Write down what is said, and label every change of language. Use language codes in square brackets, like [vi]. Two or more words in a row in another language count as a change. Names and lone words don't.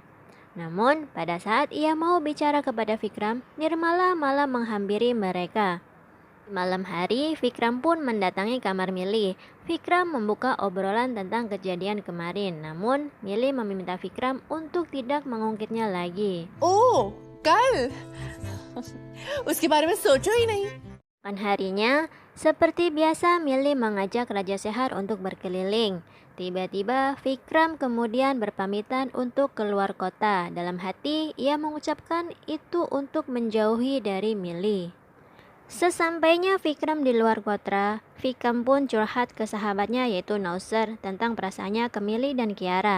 [id] Namun, pada saat ia mau bicara kepada Vikram, Nirmala malah menghampiri mereka. Malam hari, Vikram pun mendatangi kamar Millie. Vikram membuka obrolan tentang kejadian kemarin. Namun, Millie meminta Vikram untuk tidak mengungkitnya lagi. [hi] ओह कल उसके बारे में सोचो ही नहीं। [id] Kan harinya, seperti biasa Millie mengajak Raja Sehar untuk berkeliling. Tiba-tiba Vikram kemudian berpamitan untuk keluar kota. Dalam hati, ia mengucapkan itu untuk menjauhi dari Millie. Sesampainya Vikram di luar kota, Vikram pun curhat ke sahabatnya yaitu Nausar tentang perasaannya ke Millie dan Kiara.